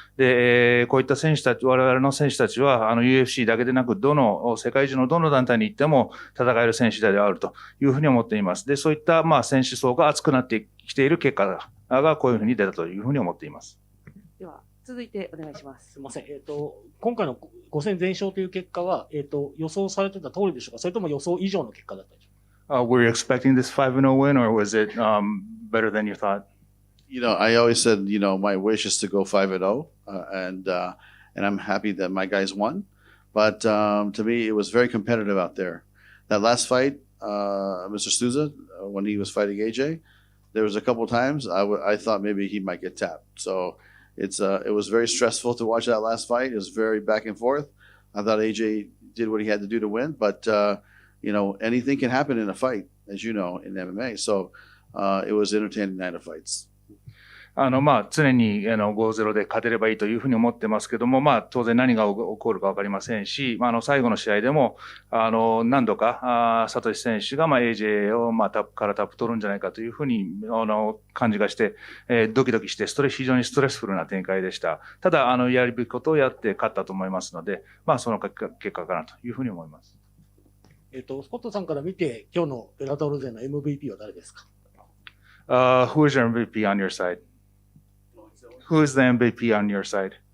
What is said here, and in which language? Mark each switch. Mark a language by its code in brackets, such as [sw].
[ja] で、こういった選手たち、我々の選手たちは、UFC だけでなく、世界中のどの団体に行っても戦える選手であるというふうに思っています。で、そういった、選手層が厚くなってきている結果がこういうふうに出たというふうに思っています。では、続いてお願いします。すみません。今回の5戦全勝という結果は、予想されてた通りでしょうか、それとも予想以上の結果だったでしょうか。 [en] Were you expecting this 5-0 win, or was it better than you thought? I always said, my wish is to go 5-0, and I'm happy that my guys won. But to me, it was very competitive out there. That last fight, Mr. Souza, when he was fighting AJ, there was a couple of times I thought maybe he might get tapped. So it was very stressful to watch that last fight. It was very back and forth. I thought AJ did what he had to do to win, but anything can happen in a fight, as you know, in MMA. So it was an entertaining night of fights. [ja] 常に5-0で勝てればいいというふうに思ってますけども、当然何が起こるかわかりませんし、最後の試合でも、何度か、サトシ選手が、AJ を、タップからタップ取るんじゃないかというふうに、感じがして、ドキドキして、非常にストレスフルな展開でした。ただ、やるべきことをやって勝ったと思いますので、その結果かなというふうに思います。スコットさんから見て、今日のベラトル勢の MVP は誰ですか？ [en] Who is your MVP on your side?Who is the MVP on your side?